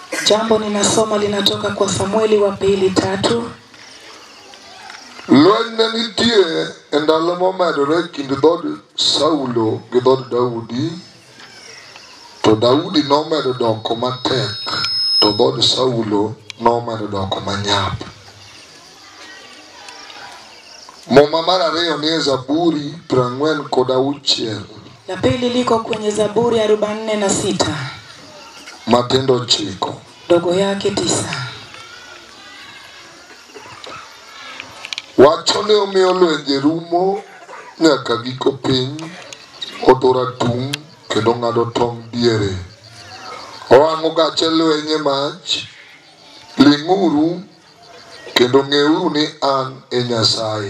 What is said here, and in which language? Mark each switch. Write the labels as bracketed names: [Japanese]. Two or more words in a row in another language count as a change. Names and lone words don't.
[Swahili] Jambo ninasoma linatoka kwa Samueli wa pili 3. [Luo (Kenya and Tanzania)] Lweny nitie endalo momedore kind dhod Saulo gi dhod Daudi, to Daudi nomedo doko matek, to dhod Saulo nomedo doko manyap. Moma mar ariyo ni Zaburi 46. [Swahili] La pili liko kwenye Zaburi 46. [Luo (Kenya and Tanzania)] Matindo 9. [Swahili] Dogo yake 9. [Luo (Kenya and Tanzania)] Wachone omiyo lwenje rumo nyaka giko piny, otora tung' kendo ng'ado tong' diere. Owang'o gache lwenye mach, ling'uru kendo ng'euru ni an e Nyasaye.